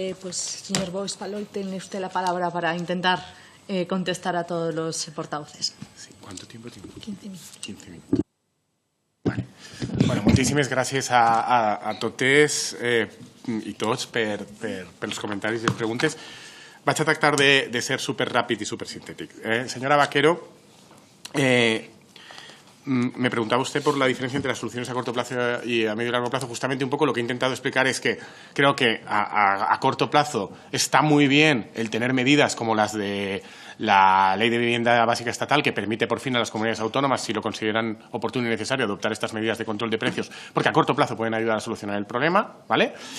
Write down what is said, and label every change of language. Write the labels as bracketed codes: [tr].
[es] Pues, señor Boix Palol, tiene usted la palabra para intentar contestar a todos los portavoces. Sí. ¿Cuánto tiempo tengo? 15 minutos. 15 minutos. Vale. [ca] Bueno, moltíssimes gràcies a totes i tots pels comentaris i les preguntes. Vaig a tractar de ser superràpid i supersintètic. [es] Señora Vaquero, me preguntaba usted por la diferencia entre las soluciones a corto plazo y a medio y largo plazo. Justamente un poco lo que he intentado explicar es que creo que a corto plazo está muy bien el tener medidas como las de la Ley de Vivienda Básica Estatal, que permite por fin a las comunidades autónomas, si lo consideran oportuno y necesario, adoptar estas medidas de control de precios, porque a corto plazo pueden ayudar a solucionar el problema, ¿vale?